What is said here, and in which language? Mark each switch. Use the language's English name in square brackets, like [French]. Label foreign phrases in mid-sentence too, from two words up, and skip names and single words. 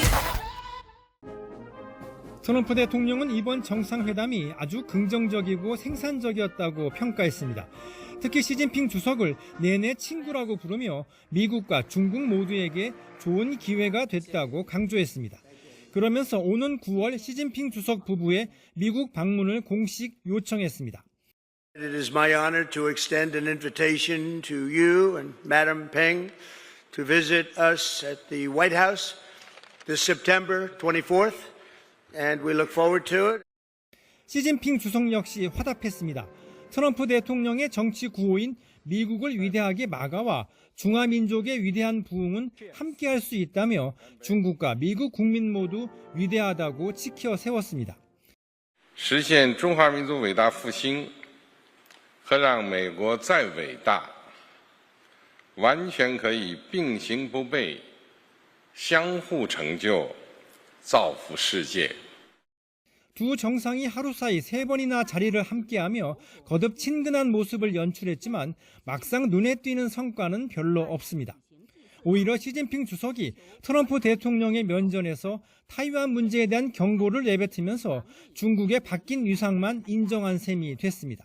[Korean] 트럼프 대통령은 이번 정상회담이 아주 긍정적이고 생산적이었다고 평가했습니다. 특히 시진핑 주석을 내내 친구라고 부르며 미국과 중국 모두에게 좋은 기회가 됐다고 강조했습니다. 그러면서 오는 9월 시진핑 주석 부부의 미국 방문을 공식 요청했습니다. [English] It is my honor to extend an invitation to you and Madam Peng to visit us at the White House this September 24th, and we look forward to it. [Korean] 시진핑 주석 역시 화답했습니다. 트럼프 대통령의 정치 구호인 미국을 위대하게 막아와 중화민족의 위대한 부흥은 함께할 수 있다며 중국과 미국 국민 모두 위대하다고 지켜 세웠습니다. [Chinese] 实现中华民族伟大复兴和让美国再伟大完全可以并行不悖相互成就造福世界 [Korean] 두 정상이 하루 사이 3번이나 자리를 함께하며 거듭 친근한 모습을 연출했지만 막상 눈에 띄는 성과는 별로 없습니다. 오히려 시진핑 주석이 트럼프 대통령의 면전에서 타이완 문제에 대한 경고를 내뱉으면서 중국의 바뀐 위상만 인정한 셈이 됐습니다.